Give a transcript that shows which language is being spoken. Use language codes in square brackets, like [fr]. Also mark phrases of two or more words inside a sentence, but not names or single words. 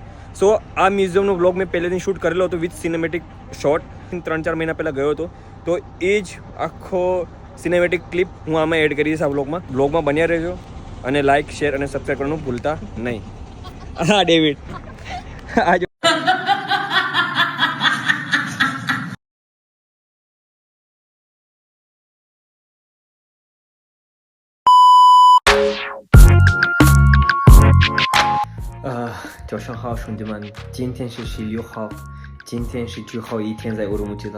[gu] સો આ મ્યુઝિયમનો બ્લોગ મેં પહેલેથી શૂટ કરેલો હતો [en] with cinematic shot. [gu] 3-4 મહિના પહેલાં ગયો હતો તો એ જ આખો [en] cinematic clip [gu] હું આમાં એડ કરીશ આ બ્લોગમાં બન્યા રહેજો અને [en] like share [gu] અને સબસ્ક્રાઈબ કરવાનું ભૂલતા નહીં. હા ડેવિડ આજે [zh] 早上好，兄弟们！今天是16号，今天是最后一天在乌鲁木齐的。